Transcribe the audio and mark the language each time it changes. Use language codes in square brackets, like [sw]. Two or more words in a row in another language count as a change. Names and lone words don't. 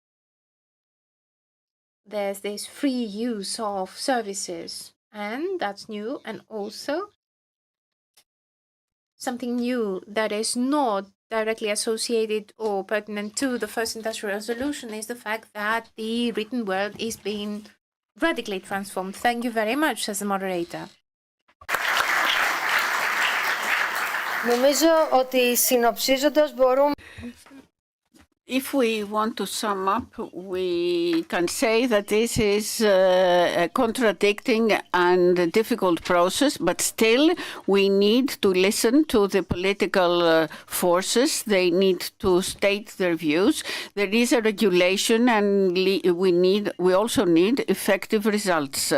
[en] There's this free use of services, and that's new. And also something new that is not directly associated or pertinent to the first industrial revolution is the fact that the written word is being radically transformed. Thank you very much, says the moderator. [el] Νομίζω ότι συνοψίζοντας μπορούμε... [en] If we want to sum up, we can say that this is a contradicting and difficult process, but still we need to listen to the political forces. They need to state their views. There is a regulation, and we also need effective results.